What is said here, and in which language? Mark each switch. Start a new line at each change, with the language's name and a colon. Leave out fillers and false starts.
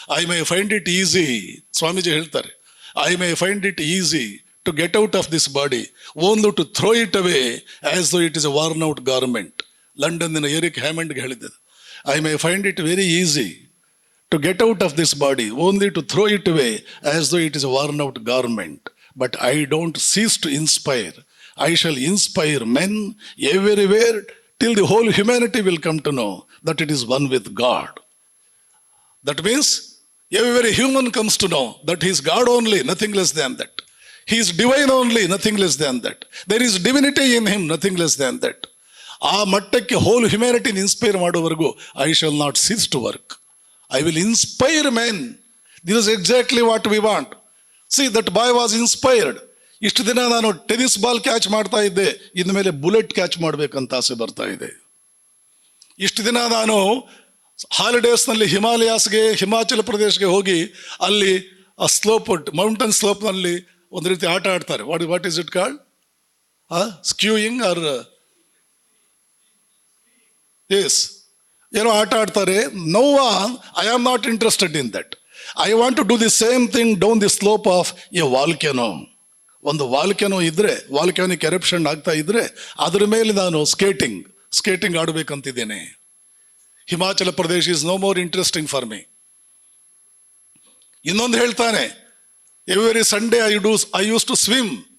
English: I may find it easy,
Kannada: Swamiji ಹೇಳ್ತಾರೆ,
English: I may find it easy to get out of this body, only to throw it away as though it is a worn out garment.
Kannada: ಲಂಡನ್ನಿನ Eric ಹ್ಯಾಮಂಡ್ಗೆ ಹೇಳಿದ್ದೆ,
English: I may find it very easy to get out of this body, only to throw it away as though it is a worn out garment. But I don't cease to inspire. I shall inspire men everywhere till the whole humanity will come to know that it is one with God. That means every human comes to know that he is God only, nothing less than that. He is divine only, nothing less than that. There is divinity in him, nothing less than that.
Kannada: ಆ ಮಟ್ಟಕ್ಕೆ hole ಹ್ಯುಮ್ಯಾನಿಟಿನ inspire ಮಾಡೋವರೆಗೂ
English: I shall not cease to work. I will inspire men. This is exactly what we want. See that boy was inspired.
Kannada: ಇಷ್ಟು ದಿನ ನಾನು tennis ball catch ಮಾಡ್ತಾ ಇದ್ದೆ, ಇನ್ನು ಮೇಲೆ bullet catch ಮಾಡಬೇಕಂತ ಆಸೆ ಬರ್ತಾ ಇದೆ. ಇಷ್ಟು ದಿನ ನಾನು ಹಾಲಿಡೇಸ್ನಲ್ಲಿ ಹಿಮಾಚಲ ಪ್ರದೇಶಗೆ ಹೋಗಿ ಅಲ್ಲಿ ಆ ಮೌಂಟನ್ ಸ್ಲೋಪ್ನಲ್ಲಿ ಒಂದು ರೀತಿ ಆಟ ಆಡ್ತಾರೆ.
English: What is it called? Skiing or S,
Kannada: ಏನೋ ಆಟ ಆಡ್ತಾರೆ.
English: I am not interested in that. I want to do the same thing down the slope of a volcano.
Kannada: ಒಂದು ವಾಲ್ಕೆನೋ ಇದ್ರೆ, ವಾಲ್ಕ್ಯಾನಿಕ್ ಎರಪ್ಷನ್ ಆಗ್ತಾ ಇದ್ರೆ ಅದರ ಮೇಲೆ ನಾನು skating ಆಡಬೇಕಂತಿದ್ದೇನೆ.
English: Himachal Pradesh is no more interesting for me.
Kannada: ಇನ್ನೊಂದು ಹೇಳ್ತಾನೆ,
English: Every Sunday I use to swim.